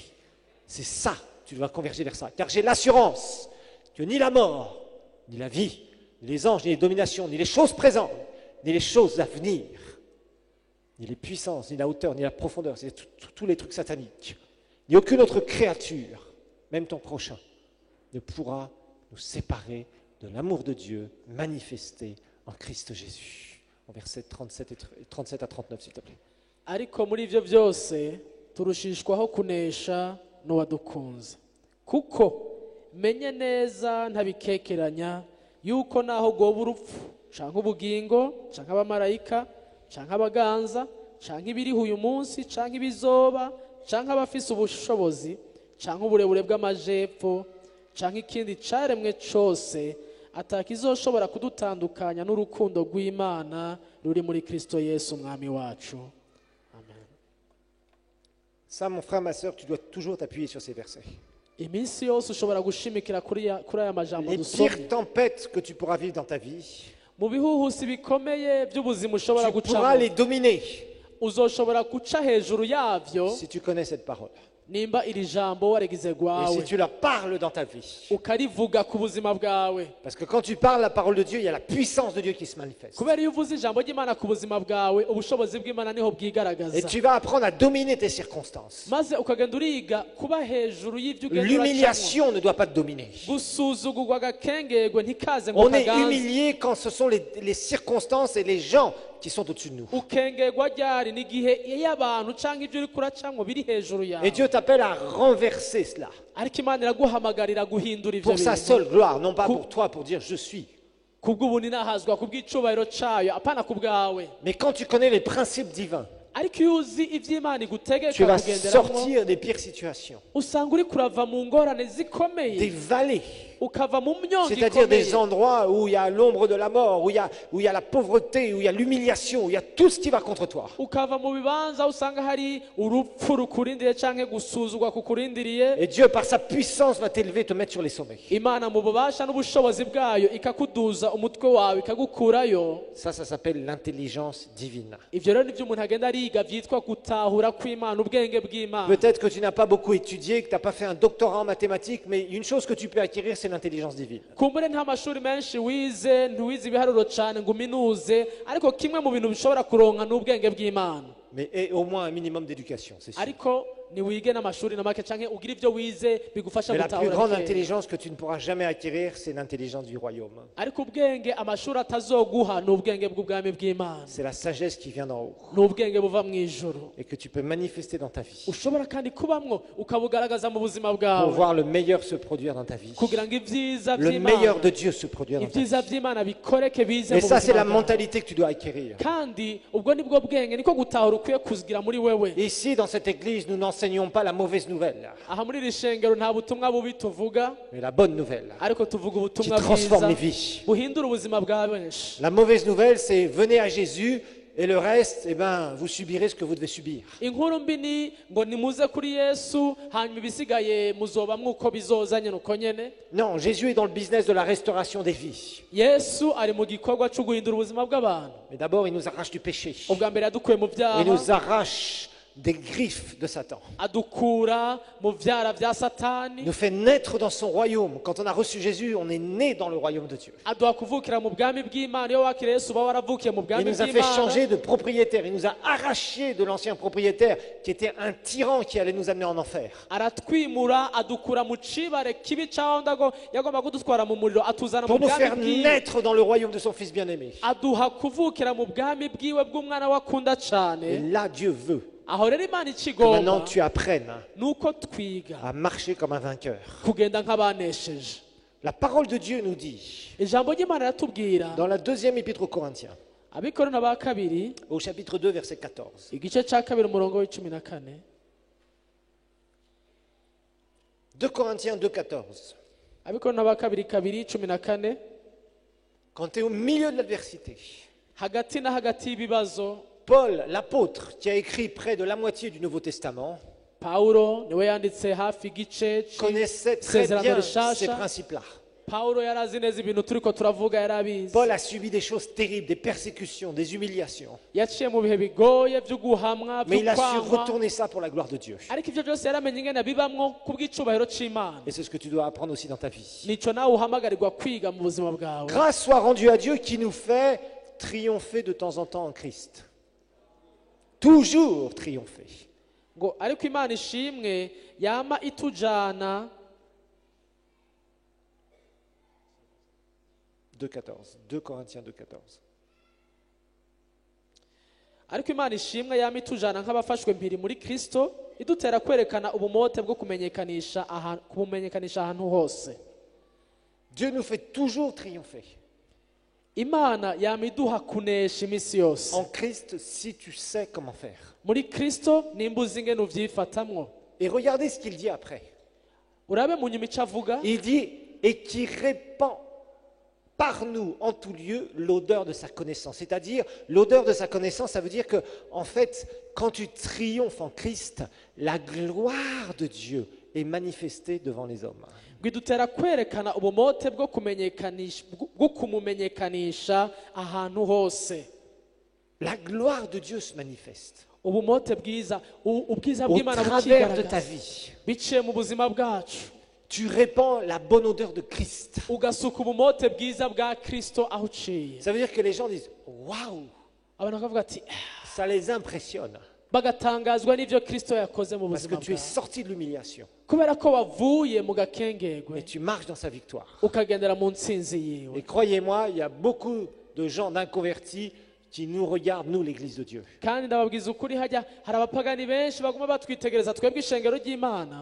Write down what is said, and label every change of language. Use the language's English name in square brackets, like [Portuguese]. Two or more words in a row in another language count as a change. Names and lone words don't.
[French] C'est ça, tu dois converger vers ça. Car j'ai l'assurance que ni la mort, ni la vie, ni les anges, ni les dominations, ni les choses présentes, ni les choses à venir, ni les puissances, ni la hauteur, ni la profondeur, c'est tous les trucs sataniques, ni aucune autre créature, même ton prochain, ne pourra nous séparer de l'amour de Dieu manifesté en Christ Jésus. En versets 37 à 39, s'il te plaît. [Rundi] Ariko muri ivyo byose turushishwaho kunesha n'uwadukunze, kuko menye neza ntabikekeranya yuko naho goba urupfu canke ubugingo canke abamarayika canke abaganza canke ibiriho uyu munsi canke ibizoba canke abafise ubushobozi canke uburebure bw'amajepfo canke ikindi caremwe cose atakizoshobora kudutandukanya n'urukundo rw'Imana ruri muri Kristo Yesu umwami wacu. Amen. [French] Ça, mon frère, ma sœur, tu dois toujours t'appuyer sur ces versets. [Rundi] Iminsi yose ushobora gushimikira kuri aya majambo [French] Les [Rundi] dusomye. [French] pires tempêtes que tu pourras vivre dans ta vie, [Rundi] Mu bihuhusi bikomeye by'ubuzima ushobora [French] tu pourras [Rundi] gucamo, [French] les dominer [Rundi] uzoshobora guca hejuru yavyo [French] si tu connais cette parole. [Rundi] nimba iri jambo warigize [French] Et si [Rundi] gwawe [French] tu la parles dans ta vie. [Rundi] ukarivuga ku buzima bwawe. [French] Parce que quand tu parles la parole de Dieu, il y a la puissance de Dieu qui se manifeste. [Rundi] Kubera iyo uvuze ijambo ry'Imana ku buzima bwawe, ubushobozi bw'Imana niho [French] Et [Rundi] bwigaragaza, [French] tu vas apprendre à dominer tes circonstances. [Rundi] maze ukagenda uriga kuba hejuru y'ibyo ugenda uracamo. [French] L'humiliation ne doit pas te dominer. [Rundi] Gusuzugurwa agakengegwe ntikaze ngo [French] On est [Rundi] kaganze. [French] humilié quand ce sont les circonstances et les gens qui sont au-dessus de nous. [Rundi] Ukengegwa ryari n'igihe iyo abantu canke ibyo uri kuracamwo biri hejuru [French] Et [Rundi] yawe, [French] Dieu t'appelle à renverser cela [Rundi] ariko Imana iraguhamagarira guhindura ivyo [French] pour sa [Rundi] bintu [French] seule gloire, non pas pour toi, pour dire je suis. [Rundi] kubw'ubuntu nahazwa kubw'icubahiro cayo, apana ku bwawe. [French] Mais quand tu connais les principes divins, [Rundi] Ariko iyo uzi ivy'Imana [French] tu [Rundi] igutegeka [French] vas [Rundi] kugenderamo, [French] sortir des pires situations, [Rundi] usanga uri kurava mu ngorane [French] des [Rundi] zikomeye, [French] vallées, [Rundi] ukava mu myongo [French] c'est-à-dire des [Rundi] ikomeye, [French] endroits où il y a l'ombre de la mort, où il y a la pauvreté, où il y a l'humiliation, où il y a tout ce qui va contre toi. [Rundi] ukava mu bibanza usanga hari urupfu rukurindiriye canke gusuzugwa kukurindiriye. [French] Et Dieu, par sa puissance, va t'élever, te mettre sur les sommets. [Rundi] Imana mu bubasha n'ubushobozi bwayo ikakuduza umutwe wawe ikagukurayo. [French] Ça s'appelle l'intelligence divine. [Rundi] Ivyo rero nivyo umuntu agenda ariga vyitwa gutahura kw'Imana, ubwenge bw'Imana. [French] Peut-être que tu n'as pas beaucoup étudié, que tu n'as pas fait un doctorat en mathématiques, mais une chose que tu peux acquérir, c'est l'intelligence divine. [Rundi] Kumbure nta mashuri menshi wize, ntiwize ibiharuro cane ngo uminuze, ariko kimwe mu bintu bishobora kuronka n'ubwenge bw'Imana. [French] Mais et au moins un minimum d'éducation, c'est sûr. [Rundi] Ariko niwige n'amashuri na make canke ugire ivyo wize bigufasha [French] Mais la plus [Rundi] gutahura [French] grande [Rundi] bikeya. [French] intelligence que tu ne pourras jamais acquérir, c'est l'intelligence du royaume. [Rundi] ariko ubwenge amashuri atazoguha ni ubwenge bw'ubwami bw'Imana, [French] C'est la sagesse qui vient d'en haut [Rundi] ni ubwenge buva mu ijuru [French] et que tu peux manifester dans ta vie [Rundi] ushobora kandi kubamwo ukabugaragaza mu buzima [French] pour [Rundi] bwawe [French] voir le meilleur se produire dans ta vie. [Rundi] kugira ngo ivyiza [French] Le meilleur [Rundi] vy'Imana [French] de Dieu se produire dans ta vie. [Rundi] ivyiza vy'Imana bikoreke bize [French] Et [Rundi] mu [French] ça, c'est la [Rundi] buzima bwawe. [French] mentalité que tu dois acquérir. [Rundi] kandi ubwo nibwo bwenge niko gutahura ukwiye kuzigira muri wewe. [French] Ici, dans cette église, nous n'enseignons pas la mauvaise nouvelle, [Rundi] aha muri iri shengero nta butumwa bubi tuvuga, [French] mais la bonne nouvelle [Rundi] ariko tuvuga [French] qui [Rundi] ubutumwa [French] transforme les [Rundi] bwiza [French] vies. [Rundi] buhindura ubuzima bwa benshi. [French] La mauvaise nouvelle, c'est venez à Jésus et le reste, eh ben, vous subirez ce que vous devez subir. [Rundi] inkuru mbi ni ngo nimuze kuri Yesu hanyuma ibisigaye muzoba mwuko bizoza nyene uko nyene. [French] Non, Jésus est dans le business de la restauration des vies. [Rundi] Yesu ari mu gikorwa cyo guhindura ubuzima bw'abantu. [French] Mais d'abord, il nous arrache du péché. [Rundi] ubwa mbere yadukuye mu [French] Il [Rundi] byaha, [French] nous arrache des griffes de Satan. [Rundi] adukura mu vyara vya [French] Il [Rundi] satani, [French] nous fait naître dans son royaume. Quand on a reçu Jésus, on est né dans le royaume de Dieu. [Rundi] aduha kuvukira mu bwami bw'Imana. iyo wakira Yesu uba waravukiye mu [French] Il [Rundi] bwami [French] nous a fait [Rundi] bw'Imana. [French] changer de propriétaire. Il nous a arraché de l'ancien propriétaire qui était un tyran qui allait nous amener en enfer. [Rundi] aratwimura adukura mu cibare kibi caho ndago yagomba kudutwara mu muriro atuzana mu [French] Pour nous [Rundi] bwami [French] faire [Rundi] bwiwe, [French] naître dans le royaume de son Fils bien-aimé. [Rundi] aduha kuvukira mu bwami bwiwe bw'umwana we akunda [French] Et [Rundi] cane. [French] là, Dieu veut [Rundi] aho rero Imana [French] que maintenant [Rundi] ikigomba [French] tu apprennes [Rundi] nuko twiga [French] à marcher comme un vainqueur. [Rundi] kugenda nk'abanesheje. [French] La parole de Dieu nous dit, [Rundi] ijambo ry'Imana riratubwira [French] dans la deuxième épître aux Corinthiens, [Rundi] abikorana ba kabiri [French] au chapitre 2, verset 14, [Rundi] igice ca kabiri umurongo w'icumi na kane. [French] 2 Corinthiens 2, 14, [Rundi] abikorana ba kabiri kabiri cumi na kane. [French] quand tu es au milieu de l'adversité, [Rundi] hagati na hagati y'ibibazo, [French] Paul, l'apôtre, qui a écrit près de la moitié du Nouveau Testament, [Rundi] Pawulo niwe yanditse hafi igice [French] connaissait très [Rundi] c'isezerano [French] bien ces [Rundi] rishasha. [French] principes-là. [Rundi] Pawulo yari azi neza ibintu turiko turavuga, yari abizi. [French] Paul a subi des choses terribles, des persécutions, des humiliations. [Rundi] yaciye mu bihe bigoye byo guhamwa [French] Mais [Rundi] byo [French] il a su [Rundi] kwangwa, [French] retourner ça pour la gloire de Dieu. [Rundi] ariko ivyo byose yaramenye ingene bibamwo kubw'icubahiro c'Imana. [French] Et c'est ce que tu dois apprendre aussi dans ta vie. [Rundi] nico nawe uhamagarirwa kwiga mu buzima bwawe. [French] Grâce soit rendue à Dieu qui nous fait triompher de temps en temps en Christ. Toujours triompher. [Rundi] ngo ariko Imana ishimwe yama itujana 2,14. 2 Corinthiens 2,14. ariko Imana ishimwe yama itujana nk'abafashwe mpiri muri Kristo, idutera kwerekana ubumote bwo kumenyekanisha ahantu hose. [French] Dieu nous fait toujours triompher. [Rundi] Imana yama iduha kunesha imisi yose. [French] En Christ, si tu sais comment faire. [Rundi] muri Kristo nimba uzi ingene uvyifatamwo. [French] Et regardez ce qu'il dit après. [Rundi] urabe mu nyuma ico avuga, [French] Il dit, et qui répand par nous en tout lieu l'odeur de sa connaissance. C'est-à-dire, l'odeur de sa connaissance, ça veut dire que, en fait, quand tu triomphes en Christ, la gloire de Dieu est manifestée devant les hommes. [Rundi] ngo idutera kwerekana ubumote bwo kumumenyekanisha ahantu hose. [French] La gloire de Dieu se manifeste [Rundi] ubumote bwiza, ubwiza [French] au [Rundi] bw'Imana [French] travers de ta [Rundi] bukigaragaza [French] vie. [Rundi] biciye mu buzima bwacu. [French] Tu répands la bonne odeur de Christ. [Rundi] ugasuka ubumote bwiza bwa Kristo aho uciye. [French] Ça veut dire que les gens disent, waouh, [Rundi] abantu bakavuga ati [French] ça les impressionne. [Rundi] bagatangazwa n'ivyo Kristo yakoze mu [French] Parce que [Rundi] buzima [French] tu es [Rundi] bwawe, [French] sorti de l'humiliation [Rundi] kubera ko wavuye mu gakengegwe [French] et tu marches dans sa victoire. [Rundi] ukagendera mu ntsinzi yiwe. [French] Et croyez-moi, il y a beaucoup de gens d'inconvertis qui nous regardent, nous, l'Église de Dieu. [Rundi] kandi ndababwiza ukuri, hajya hari abapagani benshi baguma batwitegereza twebwe ishengero ry'Imana.